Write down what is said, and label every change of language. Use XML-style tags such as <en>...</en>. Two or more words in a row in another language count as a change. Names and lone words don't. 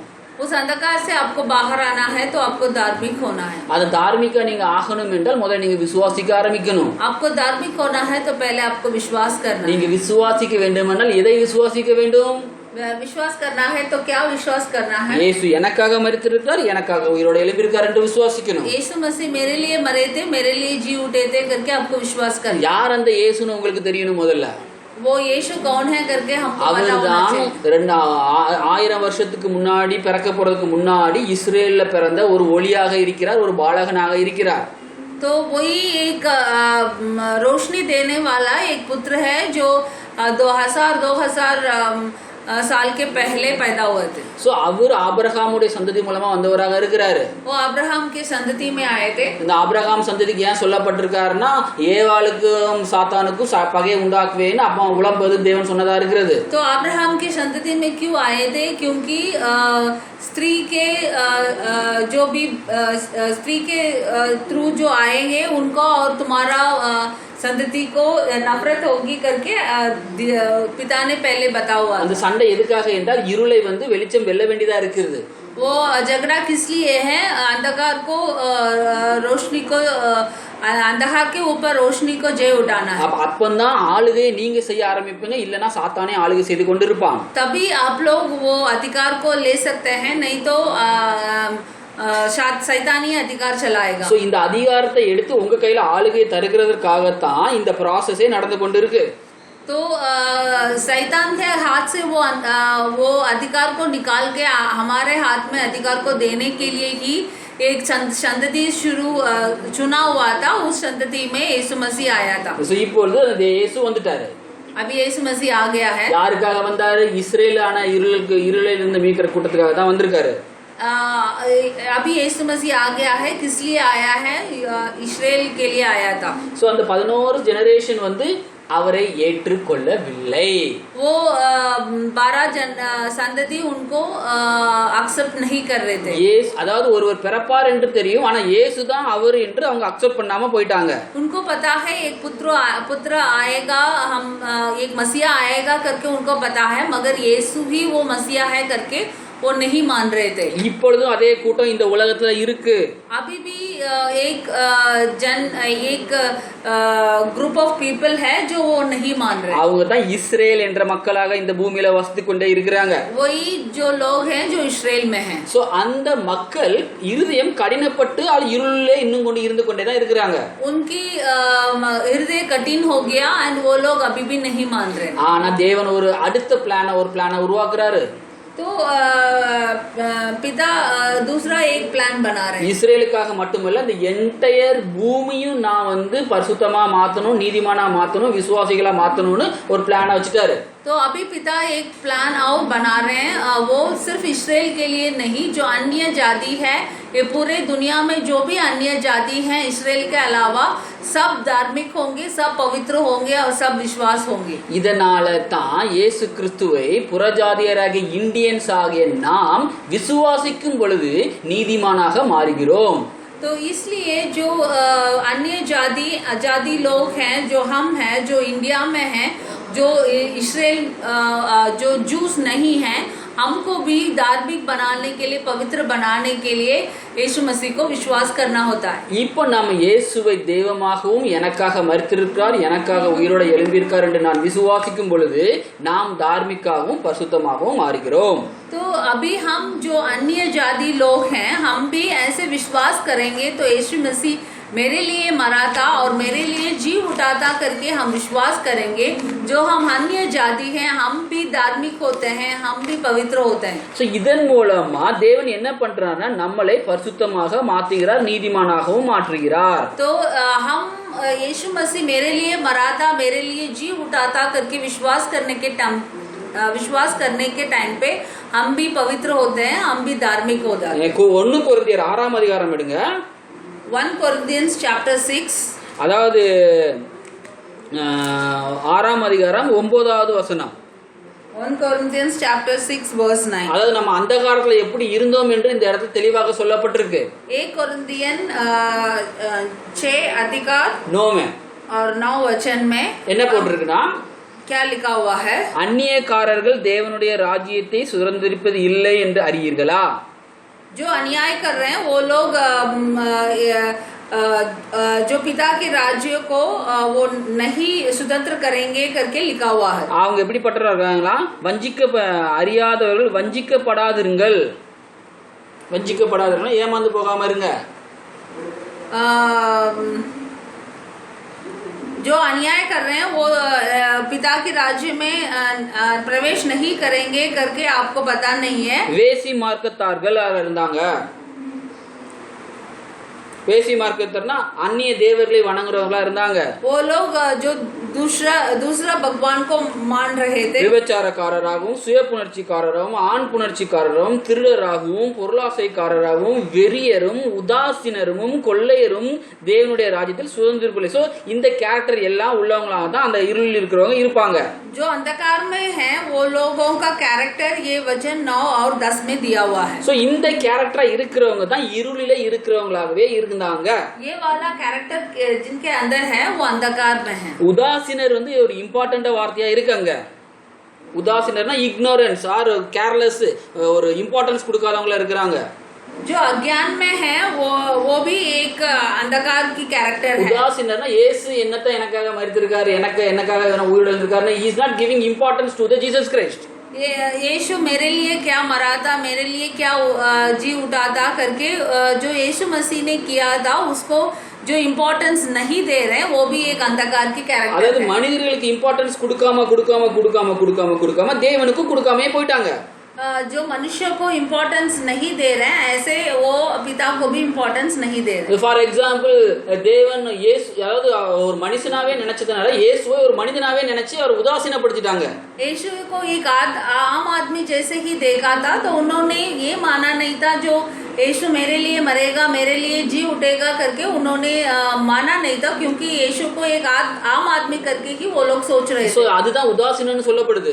<hi>उस अंधकार से आपको बाहर आना है तो आपको धार्मिक होना है.</hi> <ta>அது தார்மீகா நீங்க ஆகணும் என்றால் முதல்ல நீங்க விசுவாசிக்க ஆரம்பிக்கணும்.</ta> <hi>आपको धार्मिक होना है तो पहले आपको विश्वास करना है.</hi> <ta>நீங்க விசுவாசிக்க வேண்டுமானால் எதை விசுவாசிக்க வேண்டும்?</ta> <hi>विश्वास करना है तो क्या विश्वास करना है?</hi> <ta>இயேசு எனக்காக மரித்திருக்கிறார், எனக்காக உயிரோடு எழும்பியிருக்கார் என்று விசுவாசிக்கணும்.</ta> <hi>यीशु मसीह मेरे लिए मरे थे, मेरे लिए जी उठे थे करके आपको विश्वास करना.</hi> <ta>யார் அந்த இயேசுன்னு உங்களுக்கு தெரியணும். முதல்ல</ta> <hi>वो यीशु कौन है करके हमको पता होना</hi> <ta>அவர்தான்</ta> <hi>चाहिए.</hi> <ta>2000 வருஷத்துக்கு முன்னாடி பிறக்க போறதுக்கு முன்னாடி இஸ்ரேல்ல பிறந்த ஒரு ஒளியாக இருக்கிறார், ஒரு பாலகனாக இருக்கிறார்.</ta> <hi>तो वही एक रोशनी देने वाला एक पुत्र है जो 2000 साल के पहले पैदा हुए थे.</hi> <ta>சோ அவர் ஆபிரகாமுடைய சந்ததி மூலமா வந்தவராக இருக்கிறாரு.</ta> <hi>वो अब्राहम के संतति में आए थे.</hi> <ta>இந்த ஆபிரகாம் சந்ததிக்கு ஏன் சொல்லப்பட்டிருக்காருன்னா, ஏவாளுக்கும் சாத்தானுக்கும் பகையை உண்டாக்குவேன்னு அப்பா உலம்பது தேவன் சொன்னதா இருக்கிறது.</ta> <hi>तो अब्राहम के संतति में क्यों आए थे? क्योंकि स्त्री के जो भी स्त्री के थ्रू जो आएंगे उनको और तुम्हारा संतति को नफरत होगी करके पिता ने पहले बता हुआ.</hi> <ta>அந்த சண்டை எதுக்காக என்றால் இருளை வெளிச்சம் வெல்ல வேண்டியதா இருக்குது.</ta> <hi>वो झगड़ा किस लिए है? अंधकार को रोशनी को, अंधकार के ऊपर रोशनी को जय उठाना है.</hi> <ta>அப்பந்தான் ஆளுகை நீங்க செய்ய ஆரம்பிப்பீங்க, இல்லனா சாத்தானே ஆளுகை செய்து கொண்டிருப்பான்.</ta> <hi>तभी आप लोग वो अधिकार को ले सकते हैं, नहीं तो शैतानी अधिकार चलाएगा.</hi> <ta>சோ இந்த அதிகாரத்தை எடுத்து உங்க கையில ஆளுகை தருகிறதற்காகத்தான் இந்த ப்ராசஸே நடந்து கொண்டிருக்கு.</ta> <hi>तो शैतान के हाथ से वो अधिकार को निकाल के हमारे हाथ में अधिकार को देने के लिए ही एक संतति चुना हुआ था. उस संतति में यीशु मसीह आया था.</hi> <ta>சோ இப்பொழுது அந்த இயேசு வந்துட்டாரு.</ta> <hi>अभी यीशु मसीह आ गया है.</hi> <ta>யாருக்காக வந்தாரு? இஸ்ரேலான இருளில் இருந்து மீட்கிற கூட்டத்துக்காக தான் வந்திருக்காரு.</ta> <hi>अभी यीशु मसीह आ गया है. किस लिए आया है? इस्राएल के लिए आया था.</hi> <ta>சோ அந்த 11 ஜெனரேஷன் வந்து அவரை ஏற்றுக்கொள்ளவில்லை.</ta> <hi>वो 12 संतति उनको एक्सेप्ट नहीं कर रहे थे.</hi> <ta>அதாவது ஒருவர் பிறப்பார் என்று தெரியும், ஆனா இயேசு தான் அவர் என்று அவங்க அக்செப்ட் பண்ணாம போயிட்டாங்க.</ta> <hi>उनको पता है एक पुत्र आएगा, हम एक मसीहा आएगा करके उनको पता है, मगर यीशु ही वो मसीहा है करके वो नहीं मान रहे थे.</hi> <ta>இப்பொழுதும் அதே கூட்டம் இந்த உலகத்துல இருக்கு.</ta> <hi>अभी भी एक</hi> <en>group of people</en> <hi>है जो वो नहीं मान रहे.</hi> <ta>அவங்க தான் இஸ்ரேல் என்ற மக்களாக இந்த பூமியில வசித்து கொண்டே இருக்கிறாங்க.</ta> <hi>वही जो लोग हैं जो इस्राएल में हैं.</hi> <ta>சோ அந்த மக்கள் இருதயம் கடினப்பட்டு இருளிலே இன்னும் கொண்டு இருந்து கொண்டே தான் இருக்கிறாங்க.</ta> <hi>उनकी हृदय कठिन हो गया एंड वो लोग अभी भी नहीं मान रहे.</hi> <ta>ஆனா தேவன் ஒரு அடுத்த பிளானை உருவாக்குறாரு.</ta> <hi>तो पिता दूसरा एक प्लान बना रहे हैं.</hi> <ta>இஸ்ரேலுக்காக மட்டுமல்ல, இந்த என்டையர் பூமியும் நான் வந்து பரிசுத்தமா மாத்தணும், நீதிமானா மாத்தணும், விசுவாசிகளா மாத்தணும்னு ஒரு பிளானை வச்சுட்டாரு.</ta> <hi>तो अभी पिता एक प्लान और बना रहे हैं. वो सिर्फ इस्राएल के लिए नहीं, जो अन्य जाति है, ये पूरे दुनिया में जो भी अन्य जाति हैं इस्राएल के अलावा सब धार्मिक होंगे, सब पवित्र होंगे और सब विश्वास होंगे.</hi> <ta>இதனால தான் இயேசு கிறிஸ்துவை புறஜாதியராகிய இந்தியன்ஸ் ஆகிய நாம் விசுவாசிக்கும் பொழுது நீதிமானாக மாறுகிறோம்.</ta> <hi>तो इसलिए जो अन्य जाति लोग हैं, जो हम हैं, जो इंडिया में हैं, जो इस्राएल जो जूस नहीं हैं, हमको भी धार्मिक बनाने के लिए, पवित्र बनाने के लिए यीशु मसीह को विश्वास करना होता है.</hi> <ta>இப்போ நாம் இயேசுவை தெய்வமாகவும் எனக்காக மரித்திருக்கிறார், எனக்காக உயிரோட எழும்பியிருக்கார் என்று நான் விசுவாசிக்கும் பொழுது நாம் தார்மிகாகவும் பரிசுத்தமாகவும் மாறுகிறோம்.</ta> <hi>तो अभी हम जो अन्य जाति लोग हैं, हम भी ऐसे विश्वास करेंगे तो यीशु मसीह मेरे लिए मरा था और मेरे लिए जी उठा था करके हम विश्वास करेंगे. जो हम अन्य जाति हैं, हम भी धार्मिक होते हैं, हम भी पवित्र होते हैं.</hi> <ta>சோ இதன் மூலமா தேவன் என்ன பண்றாருன்னா நம்மளை பரிசுத்தமாக மாற்றுகிறார், நீதிமானாகவும் மாற்றுகிறார்.</ta> <hi>तो हम यीशु मसीह मेरे लिए मरा था, मेरे लिए जी उठा था करके विश्वास करने के टाइम पे हम भी पवित्र होते हैं, हम भी धार्मिक होते हैं.</hi> <ta>1 கொரிந்தியர் 6ஆம் அதிகாரம் எடுங்க.</ta> <en>1 Corinthians chapter 6,</en> <ta>அதாவது 6ஆம் அதிகாரம் 9வது வசனம்.</ta> <en>1 Corinthians chapter 6 verse 9.</en> <ta>அதாவது நம்ம அந்த காலத்துல எப்படி இருந்தோம் என்று இந்த இடத்துல தெளிவாக சொல்லப்பட்டிருக்கு.</ta> <hi>1 Corinthians 6 अधिकार நோமே और 9 वचन में</hi> <ta>என்ன போட்டிருக்குன்னா,</ta> <hi>क्या लिखा हुआ है?</hi> <ta>அந்நியக்காரர்கள் தேவனுடைய ராஜ்யத்தை சுதந்திரிப்பது இல்லை என்று அறியீர்களா? जो अन्याय कर रहे हैं वो लोग जो पिता के राज्य को वो नहीं स्वतंत्र करेंगे करके लिखा हुआ है. அவங்க எப்படிப்பட்டவர்களா இருக்காங்களா? அறியாதவர்கள் வஞ்சிக்கப்படாதிருங்கள். ஏமாந்து போகாம இருங்க.</ta> <hi>जो अन्याय कर रहे हैं वो पिता के राज्य में प्रवेश नहीं करेंगे करके आपको पता नहीं है.</hi> <ta>வேசி மார்க்கத்தார்கள் இருந்தாங்க. வேசி மார்க்கத்தார்னா அந்நிய தேவர்களை வணங்குறவங்களா இருந்தாங்க.</ta> <hi>वो लोग जो दूसरा भगवान को मान रहे थे.</hi> <ta>விபச்சாரக்காரராகவும், சுய புணர்ச்சிக்காரராகவும், ஆண் புணர்ச்சிக்காரராகவும், திருடராகவும், பொருளாசைக்காரராகவும், வெறியரும், உதாசீனரும், கொள்ளையரும் தேவனுடைய ராஜ்யத்தில் சுதந்திரப்பில்லை. சோ இந்த கேரக்டர் எல்லாம் உள்ளவங்களாக தான் அந்த இருளில் இருக்கிறவங்க இருப்பாங்க.</ta> <hi>जो अंधकार में है वो लोगों का कैरेक्टर ये वचन 9 और 10 में दिया हुआ है.</hi> <ta>சோ இந்த கேரக்டரா இருக்கிறவங்க தான் இருளிலே இருக்கிறவங்களாகவே இருந்தாங்க.</ta> <hi>ये वाला कैरेक्टर जिनके अंदर है वो अंधकार में है.</hi> <ta>உதாசீனர் வந்து ஒரு இம்பார்ட்டன்ட் வார்த்தையா இருக்காங்க. உதாசீனர்னா</ta> <en>ignorance or careless,</en> <ta>ஒரு இம்பார்ட்டன்ஸ் கொடுக்காதவங்களா இருக்கிறாங்க.</ta> <hi>जो अज्ञान में है वो भी एक अंधकार की कैरेक्टर है.</hi> <ta>உதாசீனர்னா இயேசு என்னத்தை எனக்காக மரித்திருக்காரு, எனக்காக உயிரோட இருக்காரு,</ta> <en>he is not giving importance to the Jesus Christ.</en> <hi>यीशु मेरे लिए क्या मरा था, मेरे लिए क्या जी उठा था करके जो यीशु मसीह ने किया था उसको जो इम्पोर्टेंस नहीं दे रहे वो भी एक अंधकार की कैरेक्टर</hi> <ta>அதாவது</ta> <hi>है।</hi> <ta>மனிதர்களுக்கு இம்பார்ட்டன்ஸ் கொடுக்காம தேவனுக்கு கொடுக்காமே போயிட்டாங்க.</ta> <hi>जो मनुष्य को इम्पोर्टेंस नहीं दे रहे हैं ऐसे वो पिता को भी इम्पोर्टेंस नहीं दे रहे।</hi> <en>for example</en> <ta>தேவன் இயேசு அதாவது ஒரு மனுஷனாவே நினைச்சதுனால இயேசுவை ஒரு மனிதனாவே நினைச்சு அவர் உதாசீனப்படுத்திட்டாங்க.</ta> <hi>यीशु को एक आम आदमी जैसे ही देखा था तो उन्होंने ये माना नहीं था जो यीशु मेरे लिए मरेगा, मेरे लिए जी उठेगा करके उन्होंने माना नहीं था, क्योंकि यीशु को एक आम आदमी करके ही वो लोग सोच रहे थे।</hi> <ta>அதுதான் உதாசீனம்னு சொல்லப்படுது.</ta>